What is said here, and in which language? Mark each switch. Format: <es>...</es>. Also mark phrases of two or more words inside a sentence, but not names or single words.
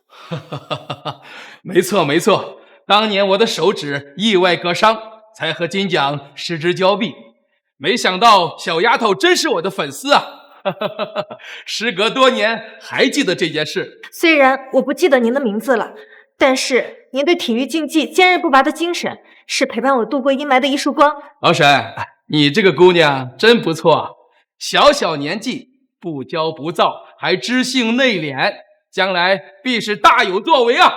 <zh>沒錯沒錯，當年我的手指意外割傷，才和金獎失之交臂。沒想到小丫頭真是我的粉絲啊！時隔多年還記得這件事。雖然我不記得您的名字了，但是您對體育競技堅韌不拔的精神，是陪伴我度過陰霾的一束光。老沈，你這個姑娘真不錯，小小年紀不驕不躁，還知性內斂，將來必是大有作為啊！</zh>